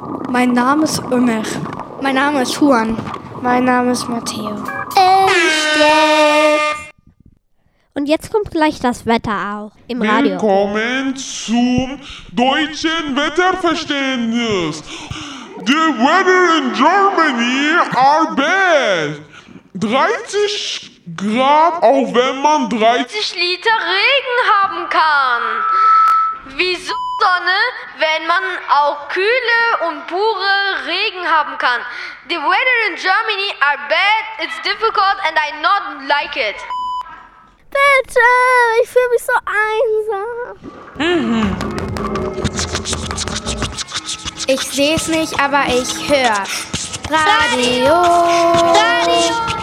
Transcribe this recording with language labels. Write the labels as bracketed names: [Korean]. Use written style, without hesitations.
[German] Mein Name ist Ömer. Mein Name ist Juan. Mein Name ist Matteo. Und jetzt kommt gleich das Wetter auch im Radio. Willkommen zum deutschen Wetterverständnis. [English] The weather in Germany are bad. [German] 30 Grad, auch wenn man 30 Liter Regen haben kann. Wieso Sonne, wenn man auch kühle und pure Regen haben kann? [English] The weather in Germany are bad. It's difficult and I not like it. [German] Bitte, ich fühle mich so einsam. Ich seh's nicht, aber ich hör's. Radio! Radio!